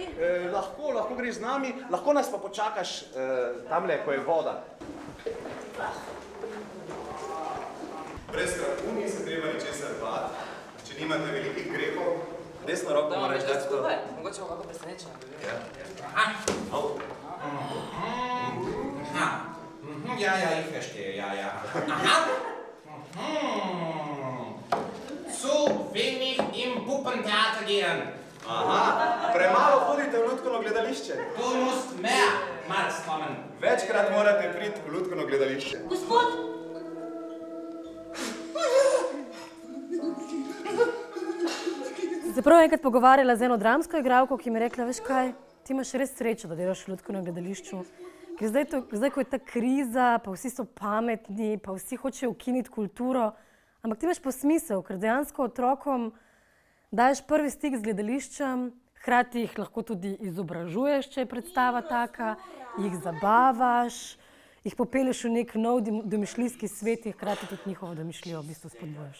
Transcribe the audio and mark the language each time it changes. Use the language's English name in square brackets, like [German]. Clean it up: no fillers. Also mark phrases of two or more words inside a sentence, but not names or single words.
[Slovenian] Lahko greš z nami, lahko nas pa počakaš tamle, ko je voda. Brez strahu ni se treba ničesar bati, če nimate velikih grehov. Desno roko moraš dati to. Mogoče bo kako presenečenje. [German] Ja, ich verstehe, ja. Aha. Zu wenig im Puppentheater gehen. [Slovenian] Aha, premalo hodite v lutkovno gledališče. [German] Du musst mehrmals kommen. [Slovenian] Večkrat morate priti v lutkovno gledališče. Gospod! Se prav enkrat pogovarjala z eno dramsko igralko, ki mi je rekla, veš kaj, ti imaš res srečo, da delaš v lutkovnem gledališču. Ker zdaj, ko je ta kriza, pa vsi so pametni, pa vsi hočejo ukiniti kulturo, ampak ti imaš pa smisel, ker dejansko otrokom daješ prvi stik z gledališčem, hkrati jih lahko tudi izobražuješ, če je predstava taka, jih zabavaš, jih popelješ v nek nov domišljijski svet in hkrati tudi njihovo domišljijo v bistvu spodbujaš.